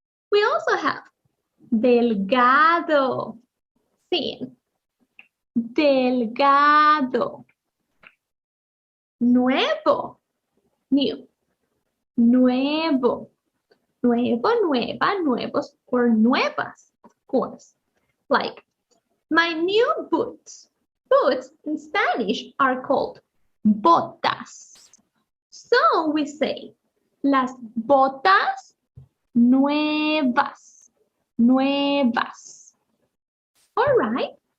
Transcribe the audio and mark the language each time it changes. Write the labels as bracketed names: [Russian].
[English] We also have delgado, thin, delgado. [Spanish] Nuevo, new, nuevo, nuevo, nueva, nuevos, or nuevas, [English] of course. Like, my new boots. Boots in Spanish are called botas. So we say, [Spanish] las botas nuevas, nuevas. [English] All right.